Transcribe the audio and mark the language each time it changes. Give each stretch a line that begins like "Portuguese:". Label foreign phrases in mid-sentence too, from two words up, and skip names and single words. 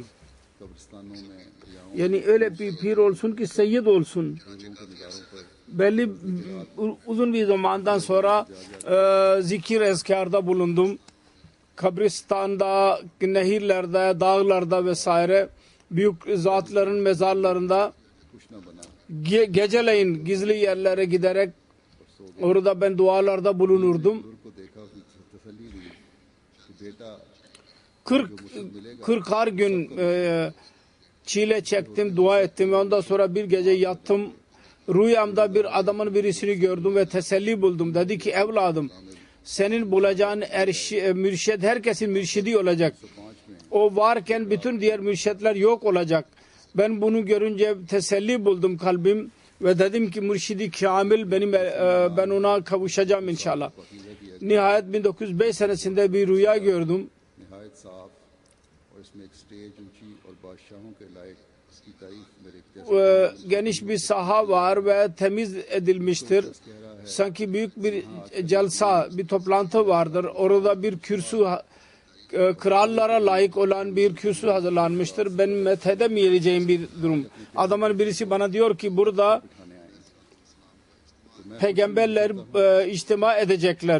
Turkish: Yani öyle bir pir olsun ki seyyid olsun. belli uzun bir zamandan sonra zikir ezkarda bulundum. Kabristan'da, nehirlerde, dağlarda vesaire büyük zatların mezarlarında
Urdu: کچھ نہ بنا
Turkish: geceleyin gizli yerlere giderek orada ben dualarda bulunurdum.
Urdu: بزرگ کو دیکھا اس نے تسلی دی کہ بیٹا
Turkish: 40 gün çile çektim, dua ettim ve ondan sonra bir gece yattım. Rüyamda bir adamın birisini gördüm ve teselli buldum. Dedi ki evladım senin bulacağın mürşid herkesin mürşidi olacak. O varken bütün diğer mürşidler yok olacak. Ben bunu görünce teselli buldum kalbim ve dedim ki mürşidi kamil ben ona kavuşacağım inşallah. Nihayet 1905 senesinde bir rüya gördüm.
Urdu: نہایت صاف اور اس میں ایک سٹیج اونچی اور بادشاہوں کے لائق اس کی تعریف میرے جیسے
Turkish: Geniş bir saha var ve temiz edilmiştir. Sanki büyük bir celsa, bir toplantı vardır. Orada bir kürsü, krallara layık olan bir kürsü hazırlanmıştır. Ben methedemeyeceğim bir durum. Adamın birisi bana diyor ki burada peygamberler içtima edecekler.